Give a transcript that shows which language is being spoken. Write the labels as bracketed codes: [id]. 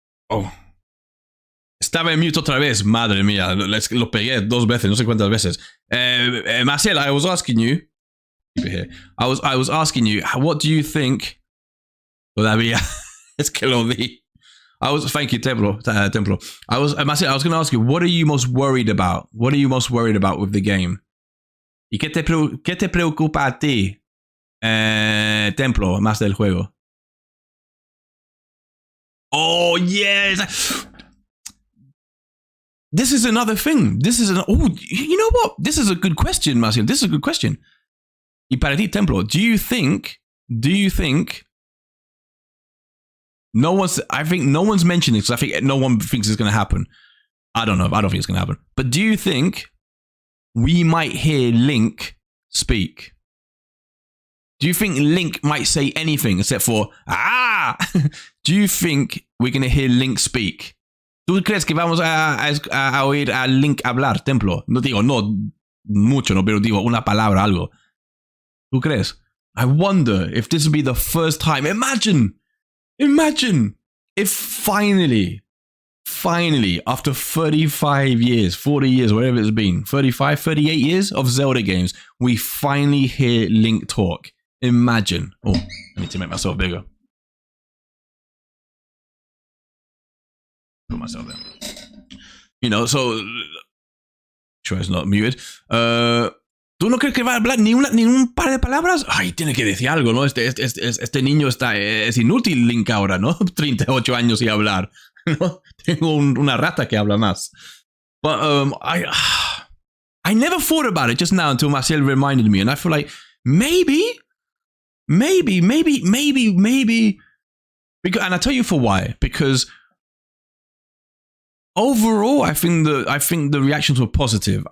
[es] Oh. Estaba en mute otra vez. Madre mía. Lo pegué 2 veces. No sé cuántas veces. [en] Marcel, I was asking you. Keep it here. I was asking you, what do you think? [es] Todavía. Es que lo vi. [en] Thank you, Templo. Marcel, I was going to ask you, what are you most worried about? What are you most worried about with the game? [es] ¿Y qué te preocupa a ti, Templo, más del juego? [en] Oh, yes. This is another thing. Oh, you know what? This is a good question, Marcel. This is a good question. [es] Y para ti, Templo, [en] do you think I think no one's mentioning it because I think no one thinks it's going to happen. I don't know. I don't think it's going to happen. But do you think we might hear Link speak? Do you think Link might say anything except for ah? Do you think we're going to hear Link speak? [es] ¿Tú crees que vamos a oír a Link hablar, Templo? No digo, no mucho, no, pero digo una palabra, algo. ¿Tú crees? [en] I wonder if this will be the first time. Imagine if finally, after 35 years, 40 years, whatever it's been, 35, 38 years of Zelda games, we finally hear Link talk. Imagine. Oh, I need to make myself bigger. Put myself there. You know, so... Sure, it's not muted. [es] ¿Tú no crees que va a hablar ni un par de palabras? Ay, tiene que decir algo, ¿no? Este niño es inútil, Link, ahora, ¿no? 38 años y hablar, ¿no? Tengo una rata que habla más. [en] But I never thought about it just now until Marcel reminded me, and I feel like maybe. Because, and I'll tell you for why. Because overall, I think the reactions were positive.